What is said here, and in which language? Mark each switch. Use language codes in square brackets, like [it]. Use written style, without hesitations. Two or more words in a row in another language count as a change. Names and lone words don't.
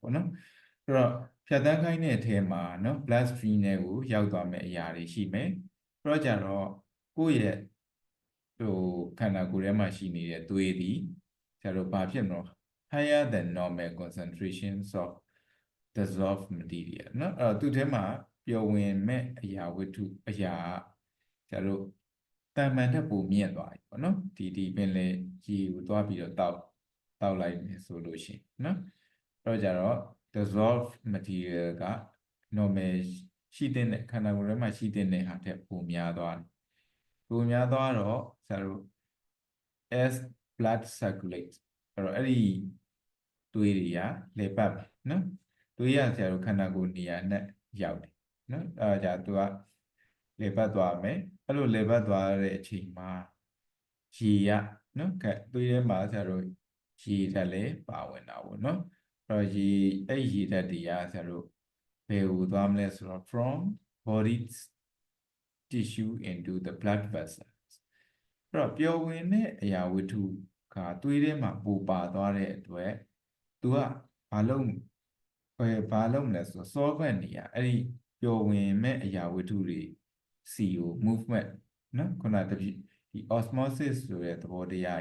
[my] ပေါ့နော်အဲ့တော့ဖြတ်တန်းခိုင်းတဲ့အထဲမှာနော် [en] blood stream [my] တွေကိုရောက်သွားမယ့်အရာတွေရှိမယ်အဲ့တော့ကြတော့ကိုယ့်ရဲ့ခန္ဓာကိုယ်ထဲမှာရှိနေတဲ့သွေးသည်ဆရာတို့ဘာဖြစ်မလို့ [en] higher than normal concentrations of dissolved [my] material နော်အဲ့တော့သူ့ထဲမှာပျော်ဝင်မဲ့အရာဝတ္ထုအရာဆရာတို့တန်မှန်ထက်ပိုမြင့်သွားပြီပေါ့နော်ဒီပင်လေရေကိုသွားပြီးတော့ တောက်လိုက်မယ်ဆိုလို့ရှိရင်နော်အဲ့တော့ကြတော့ [en] dissolved material [my] က normal ရှိတဲ့ခန္ဓာကိုယ်ထဲမှာရှိတဲ့ဟာထက်ပို များသွားတယ်ပိုများသွားတော့ဆရာတို့ [en] as blood circulates [my] အဲ့တော့အဲ့ဒီသွေးတွေကလေပတ်မယ်နော်သွေးရဆရာတို့ခန္ဓာကိုယ်နေရာနဲ့ရောက်တယ်နော်အဲ့ဒါကြသူကလေပတ်သွားမယ်အဲ့လိုလေပတ်သွားတဲ့အချိန်မှာရေရနော်သွေးထဲမှာဆရာတို့ရေဓာတ်လည်းပါဝင်တာပေါ့နော်အဲ့တော့ရေဓာတ်တွေကဆရာတို့ဘယ်ကိုသွားမလဲဆိုတော့ [en] from body tissue into the blood vessels [my] အဲ့တော့ပျော်ဝင်တဲ့အရာဝတ္ထုကသွေးထဲမှာပူပါသွားတဲ့အတွက်သူကဘာလုပ်မလဲဆိုတော့ solvent နေရ အဲ့ဒီပျော်ဝင်မဲ့အရာဝတ္ထုတွေစီကို movement နော်ခုနတပြည့်ဒီ osmosis ဆိုတဲ့သဘောတရား